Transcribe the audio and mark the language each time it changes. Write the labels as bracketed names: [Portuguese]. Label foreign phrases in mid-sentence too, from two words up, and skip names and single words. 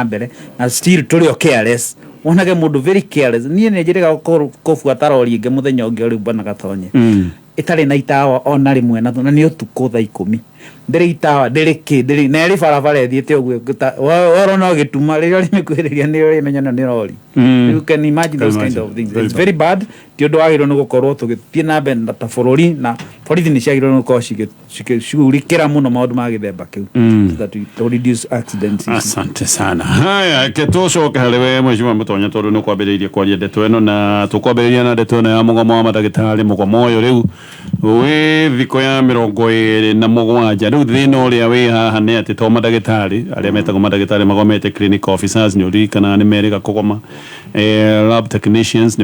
[Kikuyu] mbere na still turi careless onage mundu [English] very careless [Kikuyu] nie ne njiriga kufuata rori inge muthenya ungi uri bana gatonye itari na itawa ona rimwe na ni utuku thaa 10 ndiri itawa ndiri na ri barabara ethiete uguo oro no gituma riria rimikuhiriria ni uri menyana ni rori [English] you can imagine those kind of things it's very bad [Kikuyu] ti undu wagirwo ni gukorwo tugithie na mbere na tabururi na borithi ni ciagirwo ni gukorwo cigurikira muno maundu ma githemba kiu [English] that we reduce accidents. [Swahili] Asante sana. [Kikuyu] Haya ketucoke hari we Mheshimiwa Mutonya tondu ni kwambiriirie kwaria ndeto ino na tukwambiriria na ndeto ino ya mugomo wa madagitari mugomo uyu riu wi thiko ya 27 riu thina uria wi haha ni ati to madagitari aria metagwo madagitari magomete [English] clinic officers [Kikuyu] ni uri kana ni merega kugoma [English] lab technicians [Kikuyu] ni